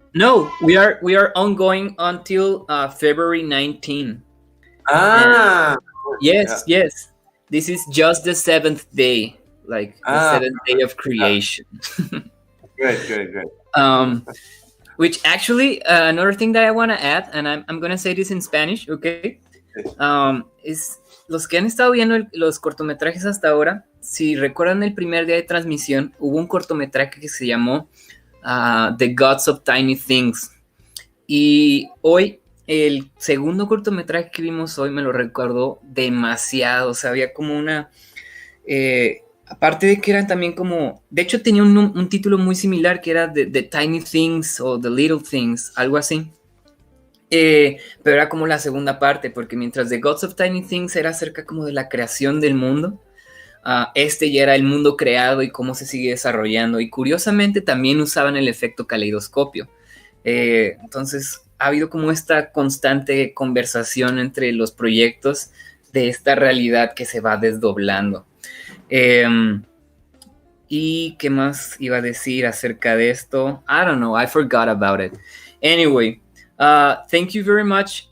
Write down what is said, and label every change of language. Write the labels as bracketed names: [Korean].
[English] No, we are ongoing until February 19. Yes. This is just the 7th day, like the 7th day of creation. Great. Which actually, another thing that I want to add, and I'm going to say this in Spanish, okay? [Spanish] Es los que han estado viendo los cortometrajes hasta ahora, si recuerdan el primer día de transmisión, hubo un cortometraje que se llamó The Gods of Tiny Things. Y hoy, el segundo cortometraje que vimos hoy me lo recordó demasiado. O sea, había como una... aparte de que eran también como... De hecho, tenía un título muy similar que era The Tiny Things o The Little Things, algo así. Pero era como la segunda parte, porque mientras The Gods of Tiny Things era acerca como de la creación del mundo, este ya era el mundo creado y cómo se sigue desarrollando. Y curiosamente también usaban el efecto caleidoscopio. Entonces ha habido como esta constante conversación entre los proyectos de esta realidad que se va desdoblando. ¿Y qué más iba a decir acerca de esto? [English] I don't know, I forgot about it. Anyway, thank you very much.